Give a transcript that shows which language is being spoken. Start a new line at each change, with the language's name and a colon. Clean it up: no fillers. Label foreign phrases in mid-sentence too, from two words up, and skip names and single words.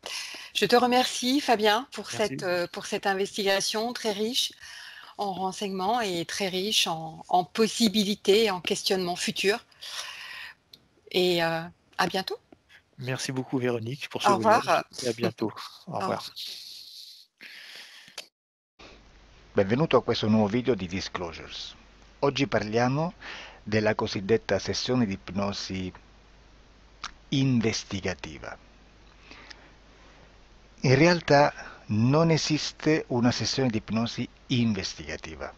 French: Je te remercie, Fabien, Merci. pour cette investigation très riche en renseignements et très riche en possibilités et en questionnements futurs. Et à bientôt. Merci beaucoup Véronique pour ce Au voyage revoir. et à bientôt. Au Au revoir. revoir.
Italian: Benvenuto a questo nuovo video di Disclosures. Oggi parliamo della cosiddetta sessione di ipnosi investigativa. In realtà non esiste una sessione di ipnosi investigativa.